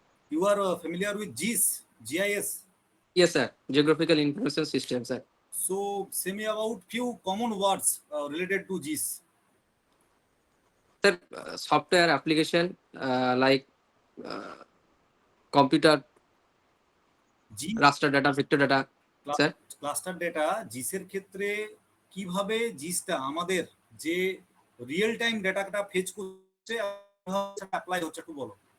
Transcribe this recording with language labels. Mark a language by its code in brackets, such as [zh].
[en] You are familiar with GIS, GIS? Yes sir, geographical information system sir. So say me about few common words related to GIS. Sir software application like computer, G raster data, vector data. Sir [bn] cluster data জিসের ক্ষেত্রে কিভাবে জিসটা আমাদের যে real time ডেটাটা fetch করছে apply হচ্ছে একটু বলো।